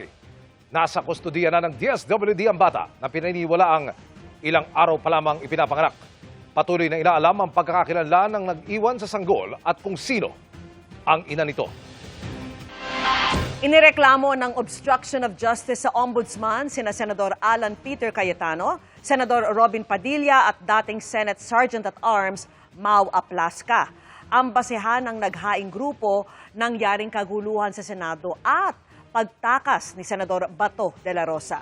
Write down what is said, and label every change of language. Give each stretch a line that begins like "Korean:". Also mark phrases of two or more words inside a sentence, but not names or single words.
Filipino: Nasa kustodiya na ng DSWD ang bata na pinaniniwala ang ilang araw pa lamang ipinapanganak. Patuloy na inaalam ang pagkakakilanlan ng nag-iwan sa sanggol at kung sino ang ina nito. Inireklamo ng
English: obstruction of justice
Filipino: sa ombudsman sina Senador Alan Peter Cayetano, Senador Robin Padilla at dating
English: Senate Sergeant at Arms
Filipino: Mau Aplaska. Ang basehan ng naghaing grupo nangyaring kaguluhan sa Senado at pagtakas ni Senador Bato de la Rosa.